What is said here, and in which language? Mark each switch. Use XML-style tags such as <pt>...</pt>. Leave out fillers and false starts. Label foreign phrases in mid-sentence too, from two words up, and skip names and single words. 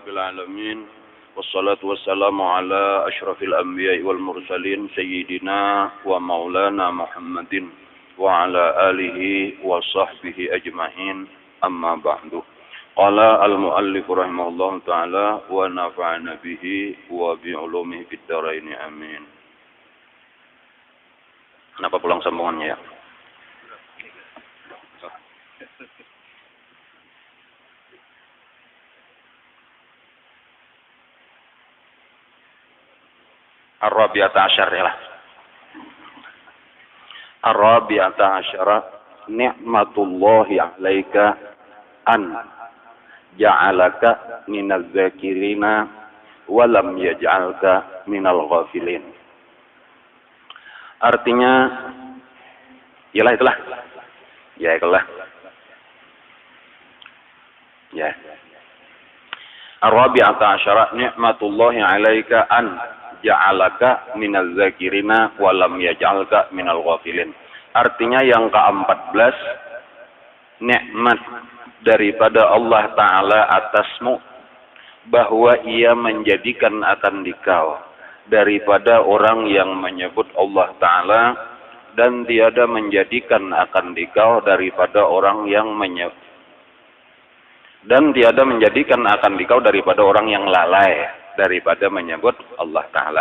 <ar>العالمين والصلاة والسلام على أشرف الأنبياء والمرسلين سيدنا ومولانا محمد وعلى آله وصحبه أجمعين أما بعد. قال المؤلف رحمه الله تعالى ونفعنا به وبعلومه في الدارين آمين.</ar> <bjn>Kenapa pulang sambungannya ya?</bjn> <ar>الرابعة عشرة. الرابعة عشرة نعمة الله عليك أن جعلك من الذاكرين ولم يجعلك من الغافلين.</ar> <id>Artinya itulah. Ya.</id> <ar>الرابعة عشرة نعمة الله عليك أن جعلك من الذاكرين ولم يجعلك من الغافلين.</ar> <id>Artinya yang ke-14, nikmat daripada Allah Ta'ala atasmu bahwa ia menjadikan akan dikau daripada orang yang menyebut Allah Ta'ala dan tiada menjadikan akan dikau daripada orang yang orang yang lalai daripada menyebut Allah Ta'ala.</id>